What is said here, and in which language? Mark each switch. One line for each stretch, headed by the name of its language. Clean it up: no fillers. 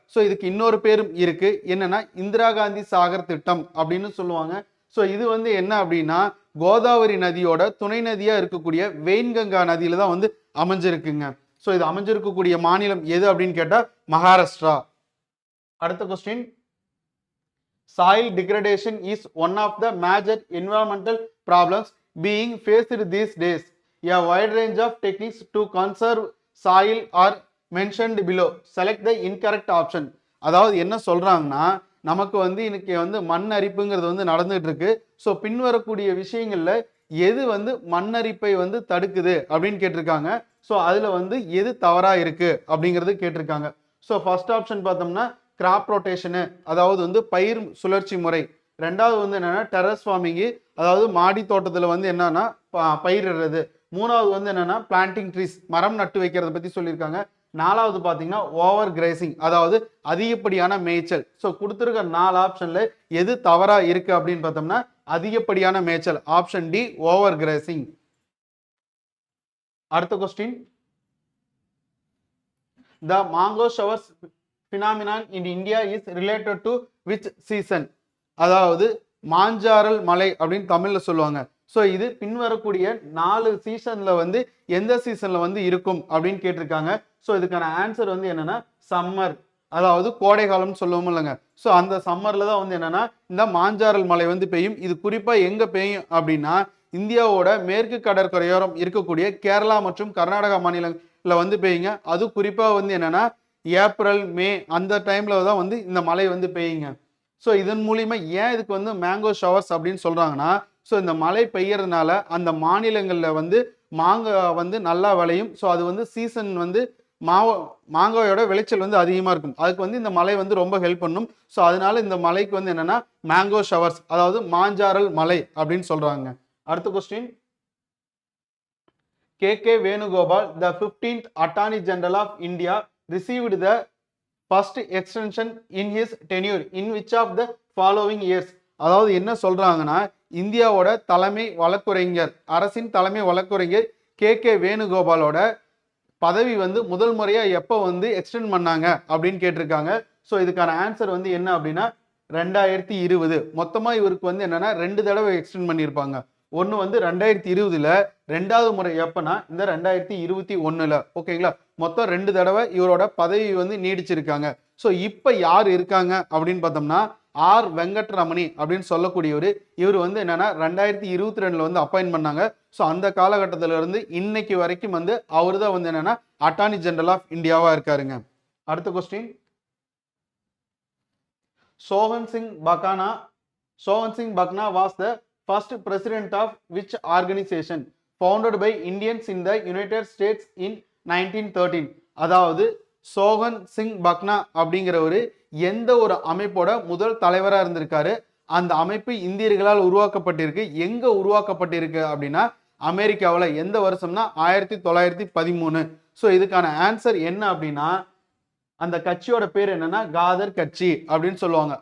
Tamil: So இதுக்கு இன்னொரு பேரும் இருக்கு, என்னன்னா இந்திரா காந்தி சாகர் திட்டம் அப்படின்னு சொல்லுவாங்க. ஸோ இது வந்து என்ன அப்படின்னா கோதாவரி நதியோட துணை நதியா இருக்கக்கூடிய வெயின்கங்கா நதியில தான் வந்து அமைஞ்சிருக்குங்க. ஸோ இது அமைஞ்சிருக்கக்கூடிய மாநிலம் எது அப்படின்னு கேட்டா மகாராஷ்டிரா. அடுத்த question,
English: soil degradation is one of the major environmental problems being faced these days. A wide range of techniques to conserve soil are mentioned below. Select the incorrect option.
Tamil: அதாவது என்ன சொல்றாங்கன்னா, நமக்கு வந்து இன்னைக்கு வந்து மண் அரிப்புங்கிறது வந்து நடந்துட்டு இருக்கு. ஸோ பின்வரக்கூடிய விஷயங்கள்ல எது வந்து மண் அரிப்பை வந்து தடுக்குது அப்படின்னு கேட்டிருக்காங்க. ஸோ அதுல வந்து எது தவறா இருக்கு அப்படிங்கிறது கேட்டிருக்காங்க. ஸோ ஃபர்ஸ்ட் ஆப்ஷன் பார்த்தோம்னா கிராப் ரொட்டேஷனு, அதாவது வந்து பயிர் சுழற்சி முறை. ரெண்டாவது வந்து என்னன்னா டெரஸ் ஃபார்மிங்கு, அதாவது மாடி தோட்டத்தில் வந்து என்னன்னா பயிரிடுறது. மூணாவது வந்து என்னன்னா பிளான்டிங் ட்ரீஸ், மரம் நட்டு வைக்கிறத பற்றி சொல்லியிருக்காங்க. நாலாவது பார்த்தீங்கன்னா ஓவர் கிரேசிங், அதாவது அதிகப்படியான மேய்ச்சல். ஸோ கொடுத்துருக்க 4 ஆப்ஷன்ல எது தவறா இருக்கு அப்படின்னு பார்த்தோம்னா அதிகப்படியான மேய்ச்சல், ஆப்ஷன் டி ஓவர் கிரேசிங். அடுத்த question,
English: The mango showers phenomenon in India is related to which season.
Tamil: அதாவது மாஞ்சாரல் மலை அப்படின்னு தமிழ்ல சொல்லுவாங்க. ஸோ இது பின்வரக்கூடிய 4 சீசன்ல வந்து எந்த சீசன்ல வந்து இருக்கும் அப்படின்னு கேட்டிருக்காங்க. ஸோ இதுக்கான ஆன்சர் வந்து என்னன்னா சம்மர், அதாவது கோடை காலம்னு சொல்லுவோம் இல்லைங்க. ஸோ அந்த சம்மர்ல தான் வந்து என்னன்னா இந்த மாஞ்சாரல் மலை வந்து பெய்யும். இது குறிப்பா எங்க பெய்யும் அப்படின்னா இந்தியாவோட மேற்கு கடற்கரையோரம் இருக்கக்கூடிய கேரளா மற்றும் கர்நாடகா மாநிலங்கள்ல வந்து பெய்யுங்க. அது குறிப்பா வந்து என்னன்னா ஏப்ரல் மே அந்த டைம்ல தான் வந்து இந்த மழை வந்து பெய்யுங்க. ஸோ இதன் மூலியமா ஏன் இதுக்கு வந்து மேங்கோ ஷவர்ஸ் அப்படின்னு சொல்றாங்கன்னா, ஸோ இந்த மழை பெய்யறதுனால அந்த மாநிலங்களில் வந்து மாங்காய் வந்து நல்லா விளையும். ஸோ அது வந்து சீசன் வந்து மாங்காயோட விளைச்சல் வந்து அதிகமாக இருக்கும். அதுக்கு வந்து இந்த மழை வந்து ரொம்ப ஹெல்ப் பண்ணும். ஸோ அதனால இந்த மலைக்கு வந்து என்னன்னா மேங்கோ ஷவர்ஸ், அதாவது மாஞ்சாரல் மலை அப்படின்னு சொல்றாங்க. அடுத்த question,
English: KK Venugopal, the 15th Attorney General of India, received the first extension in his tenure in which of the following years.
Tamil: அதாவது என்ன சொல்றாங்கன்னா, இந்தியாவோட தலைமை வழக்குரைஞர், அரசின் தலைமை வழக்குரைஞர் KK வேணுகோபாலோட பதவி வந்து முதல் முறையா எப்போ வந்து எக்ஸ்டெண்ட் பண்ணாங்க அப்படின்னு கேட்டிருக்காங்க. ஸோ இதுக்கான ஆன்சர் வந்து என்ன அப்படின்னா 2020. மொத்தமா இவருக்கு வந்து என்னன்னா 2 தடவை எக்ஸ்டெண்ட் பண்ணியிருப்பாங்க. ஒன்னு வந்து 2020ல, ரெண்டாவது முறை எப்பனா இந்த 2021ல. ஓகேங்களா? மொத்தம் 2 தடவை இவரோட பதவி வந்து நீடிச்சிருக்காங்க. ஸோ இப்போ யார் இருக்காங்க அப்படின்னு பார்த்தோம்னா ஆர் வெங்கட்ரமணி அப்படின்னு சொல்லக்கூடியவர். இவர் வந்து என்னன்னா 2022ல வந்து அப்பாயின்ட் பண்ணாங்க. ஸோ அந்த காலகட்டத்தில இருந்து இன்னைக்கு வரைக்கும் வந்து அவர் தான் வந்து என்னன்னா அட்டார்னி ஜெனரல் ஆஃப் இந்தியாவா இருக்காருங்க. அடுத்த question.
English: Sohan Singh Bakana. Sohan Singh Bakana was the first president of which organization founded by Indians in the United States in 1913?
Tamil: அதாவது சோகன் சிங் பக்னா அப்படிங்கிறவரு எந்த ஒரு அமைப்போட முதல் தலைவராக இருந்திருக்காரு? அந்த அமைப்பு இந்தியர்களால் உருவாக்கப்பட்டிருக்கு. எங்க உருவாக்கப்பட்டிருக்கு அப்படின்னா அமெரிக்காவில். எந்த வருஷம்னா 1913. ஸோ இதுக்கான ஆன்சர் என்ன அப்படின்னா அந்த கட்சியோட பேர் என்னன்னா காதர் கட்சி அப்படின்னு சொல்லுவாங்க.